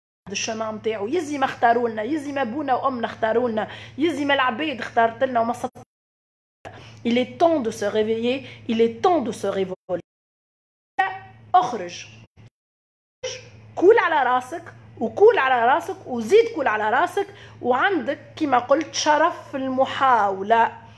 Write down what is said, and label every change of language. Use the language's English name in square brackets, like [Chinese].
[Arabic] الشمع نتاعو يزي ما اختاروا لنا, يزي ما بونا وامنا اختاروا لنا, يزي ما العبيد اختارت لنا وما صدق. [French] il est temps de se réveiller, il est temps de se révolter. [Arabic] اخرج كول على راسك وكول على راسك وزيد كول على راسك وعندك كما قلت شرف في المحاولة.